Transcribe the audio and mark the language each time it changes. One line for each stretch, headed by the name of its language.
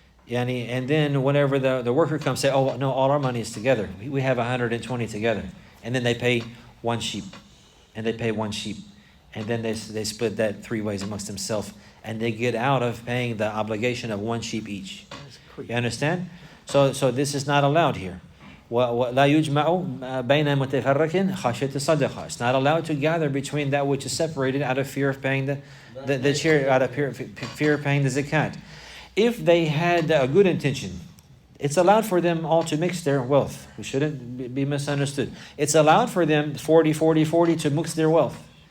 English: And then whenever the worker comes, say, "Oh no, all our money is together. We have 120 together." And then they pay 1 sheep. And then they split that 3 ways amongst themselves, and they get out of paying the obligation of 1 sheep each. You understand? So this is not allowed here.
Arabic: ولا يجمع بين متفرق خشية الصدقة.
English: It's not allowed to gather between that which is separated out of fear of paying the share, out of fear of paying the zakat. If they had a good intention, it's allowed for them all to mix their wealth. We shouldn't be misunderstood. It's allowed for them 40, 40, 40 to mix their wealth.